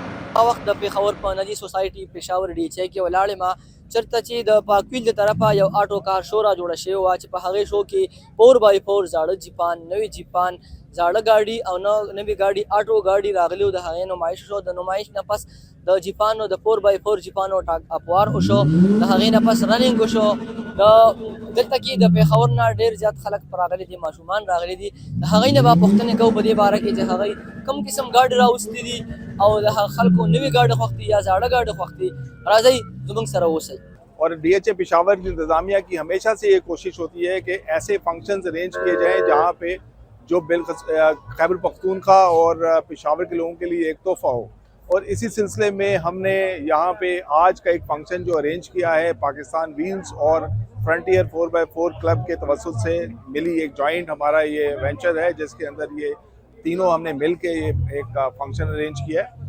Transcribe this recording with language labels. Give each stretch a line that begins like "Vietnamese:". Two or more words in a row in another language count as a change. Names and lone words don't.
Pashto: وخت د پیښور په نجی سوسایټي پېښور ډي چې کې ولاړې ما چرته چې د پاکویل د طرفه یو
English: auto car show
Pashto: را جوړه شوې وه چې په هغې شو کې 4x4 زاړه جیپان نوي جیپان زاړه ګاډي او نوي ګاډي آټو ګاډي راغلي و د هغې نمایش شو د نمایش نه پس د جیپانو د 4x4 جیپانو اپوار وشو د هغې نه پس رننګ وشو دلته کې د پیښور نه ډېر زیات خلک راغلي دي ماشومان راغلي دي د هغې نه به پوښتنې کوو په دې باره کې چې هغوی کوم قسم ګاډي راوستي دي او د خلکو نوي ګاډي خوښ دي یا زاړه ګاډي خوښ دي راځئ زموږ سره اوسئ
Urdu: اور DHA پشاور کی انتظامیہ کی ہمیشہ سے یہ کوشش ہوتی ہے کہ ایسے
English: functions arrange
Urdu: کیے جائیں جہاں پہ جو خیبر پختونخوا اور پشاور کے لوگوں کے لیے ایک تحفہ ہو. اور اسی سلسلے میں ہم نے یہاں پہ آج کا ایک فنکشن جو ارینج کیا ہے پاکستان ویلز اور فرنٹیئر 4x4 کلب کے توسط سے ملی ایک جوائنٹ ہمارا یہ وینچر ہے جس کے اندر یہ تینوں ہم نے مل کے یہ ایک
English: function arrange
Urdu: کیا ہے.